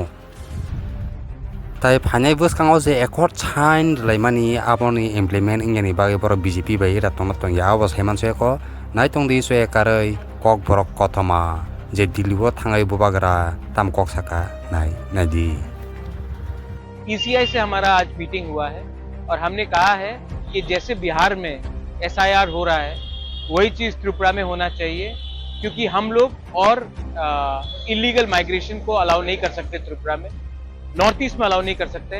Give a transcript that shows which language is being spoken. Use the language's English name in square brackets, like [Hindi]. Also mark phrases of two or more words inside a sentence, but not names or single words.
[Kok Borok] Tai phanai boskango je ekor sain laimani aboni implement ingani bagai boro BJP bai ratong tong ya abos heman se ko naitong di se karai kok borok kotoma je Delhi thangai bubagra tam kok saka nai nadi. [Hindi] PCI से हमारा आज मीटिंग हुआ है और हमने कहा है कि जैसे बिहार में SIR हो रहा है वही चीज़ त्रिपुरा में होना चाहिए, क्योंकि हम लोग और [English] illegal migration [Hindi] को अलाउ नहीं कर सकते त्रिपुरा में, नॉर्थ ईस्ट में अलाउ नहीं कर सकते।